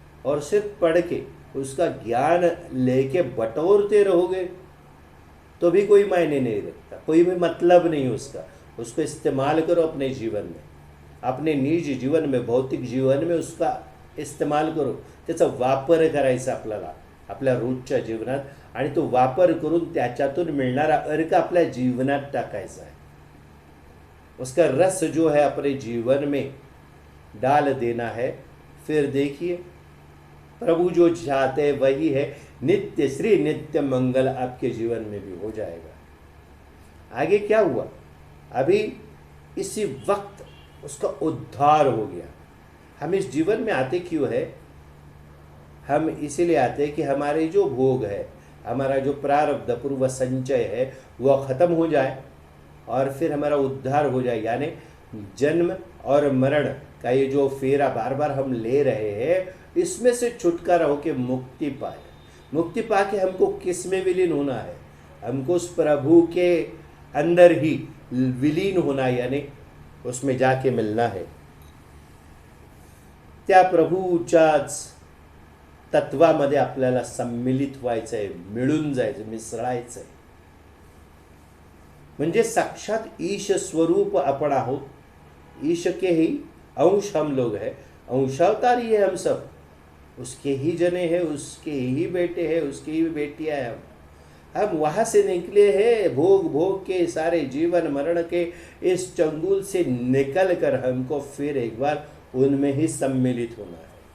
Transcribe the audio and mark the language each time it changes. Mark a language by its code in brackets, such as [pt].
[hi] और सिर्फ पढ़ के उसका ज्ञान लेके बटोरते रहोगे तो भी कोई मायने नहीं रखता, कोई भी मतलब नहीं उसका। उसको इस्तेमाल करो अपने जीवन में, अपने निजी जीवन में, भौतिक जीवन में उसका इस्तेमाल करो। [mr] त्याचा वापर करायचा आपल्याला आपल्या रोजच्या जीवनात, आणि तो वापर करून त्याच्यातून मिळणारा अर्क आपल्या जीवनात टाकायचा है। [hi] उसका रस जो है अपने जीवन में डाल देना है। फिर देखिए, प्रभु जो चाहते हैं वही है, नित्य श्री नित्य मंगल आपके जीवन में भी हो जाएगा। आगे क्या हुआ, अभी इसी वक्त उसका उद्धार हो गया। हम इस जीवन में आते क्यों है? हम इसीलिए आते हैं कि हमारे जो भोग है, हमारा जो प्रारब्ध पूर्व संचय है वह खत्म हो जाए और फिर हमारा उद्धार हो जाए। यानी जन्म और मरण का ये जो फेरा बार बार हम ले रहे हैं, इसमें से छुटकारा होके मुक्ति पाए। मुक्ति पाके हमको किस में विलीन होना है? हमको उस प्रभु के अंदर ही विलीन होना, यानी उसमें जाके मिलना है। [mr] त्या प्रभूच्याच तत्वामध्ये आपल्याला सम्मिलित व्हायचं आहे, मिळून जायचं, मिसळायचं आहे। म्हणजे साक्षात ईश स्वरूप आपण आहोत। [hi] ईश के ही अंश हम लोग हैं, अंशावतारी है हम सब, उसके ही जने हैं, उसके ही बेटे हैं, उसकी ही बेटियां हैं। हम वहाँ से निकले हैं, भोग भोग के सारे जीवन मरण के इस चंगुल से निकल कर हमको फिर एक बार उनमें ही सम्मिलित होना है।